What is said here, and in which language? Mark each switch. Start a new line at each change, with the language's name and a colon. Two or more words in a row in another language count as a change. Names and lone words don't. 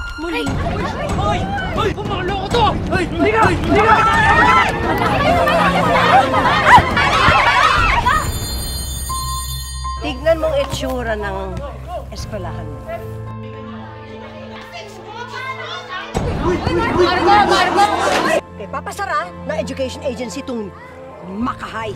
Filipino: Hoy! Hoy! Hoy! Pumaloko to! Hoy! Liga! Liga! Tignan mong itsura ng eskwelahan mo. Margo! Papasara ng
English: education agency
Filipino: itong Makahay.